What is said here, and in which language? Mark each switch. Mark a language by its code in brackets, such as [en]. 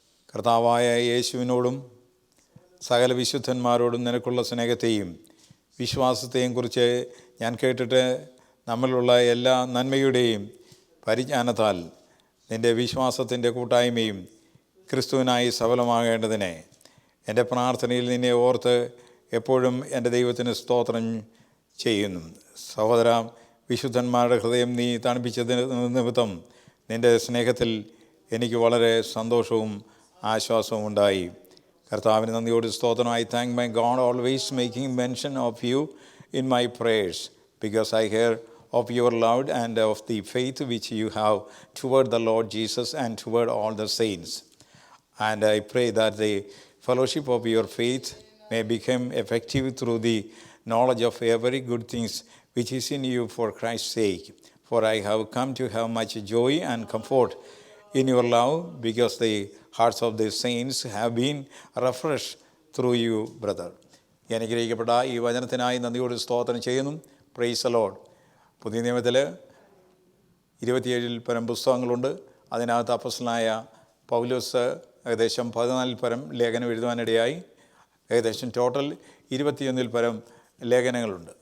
[ml] കർത്താവായ യേശുവിനോടും സകല വിശുദ്ധന്മാരോടും നിനക്കുള്ള സ്നേഹത്തെയും വിശ്വാസത്തെയും കുറിച്ച് ഞാൻ കേട്ടിട്ട് നമ്മളിലുള്ള എല്ലാ നന്മയുടെയും പരിജ്ഞാനത്താൽ നിൻ്റെ വിശ്വാസത്തിൻ്റെ കൂട്ടായ്മയും ക്രിസ്തുവിനായി സഫലമാകേണ്ടതിനെ എൻ്റെ പ്രാർത്ഥനയിൽ നിന്നെ ഓർത്ത് എപ്പോഴും എൻ്റെ ദൈവത്തിന് സ്തോത്രം ചെയ്യുന്നു. സഹോദര, വിശുദ്ധന്മാരുടെ ഹൃദയം നീ തണുപ്പിച്ചതിന് നിമിത്തം നിൻ്റെ സ്നേഹത്തിൽ എനിക്ക് വളരെ സന്തോഷവും ആശ്വാസവും ഉണ്ടായി. കർത്താവിന് നന്ദിയോട് സ്തോത്രം. [en] I thank my God always making mention of you in my prayers, because I hear of your love and of the faith which you have toward the Lord Jesus and toward all the saints. And I pray that the fellowship of your faith may become effective through the knowledge of every good things which is in you for Christ's sake. For I have come to have much joy and comfort in your love, because the hearts of the saints have been refreshed through you, brother. [ml] അനുഗ്രഹിക്കപ്പെട്ട ഈ വചനത്തിനായി നന്ദിയോട് സ്തോത്രം ചെയ്യുന്നു. [en] Praise the Lord. [ml] പുതിയ നിയമത്തിൽ 27 പരം പുസ്തകങ്ങളുണ്ട്. അതിനകത്ത് അപ്പോസ്തലനായ പൗലോസ് ഏകദേശം 14 പരം ലേഖനം എഴുതുവാനിടയായി. ഏകദേശം ടോട്ടൽ 21 പരം ലേഖനങ്ങളുണ്ട്.